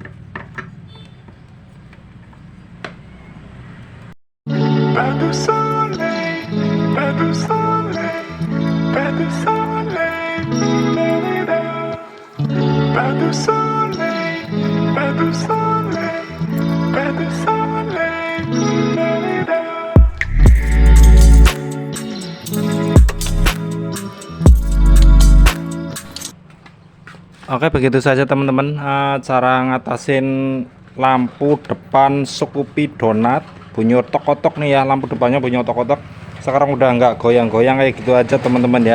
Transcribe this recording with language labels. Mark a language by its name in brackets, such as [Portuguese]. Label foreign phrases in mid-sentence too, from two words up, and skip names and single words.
[French] Pas de soleil, pas de soleil, pas de soleil, la-la-la. Pas de soleil, pas de soleil, pas de soleil, la-la-la. [Indonesian] Oke, begitu saja teman-teman cara ngatasin lampu depan Scoopy Donut bunyi otok-otok nih ya. Lampu depannya bunyi otok-otok, sekarang udah nggak goyang-goyang kayak gitu aja teman-teman ya.